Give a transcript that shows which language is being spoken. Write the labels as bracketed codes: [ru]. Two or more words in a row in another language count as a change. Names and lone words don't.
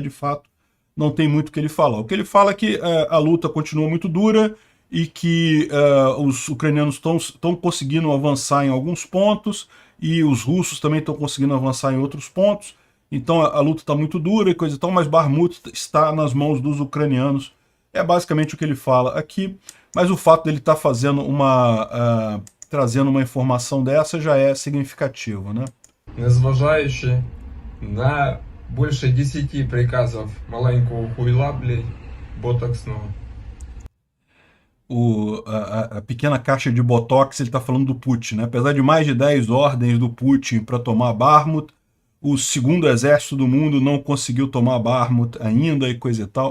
[pt] De fato, não tem muito o que ele falar. O que ele fala é que a luta continua muito dura e que os ucranianos estão conseguindo avançar em alguns pontos e os russos também estão conseguindo avançar em outros pontos. Então a luta está muito dura e coisa e tal, mas Bakhmut está nas mãos dos ucranianos. É basicamente o que ele fala aqui, mas o fato dele estar fazendo trazendo uma informação dessa já é significativo, né? [uk] Незважаючи на [ru] больше 10 приказов маленького хуйла, блядь, ботоксного. [pt] A pequena caixa de Botox, ele está falando do Putin, né? Apesar de mais de 10 ordens do Putin para tomar Bakhmut, o segundo exército do mundo não conseguiu tomar Bakhmut ainda e coisa e tal.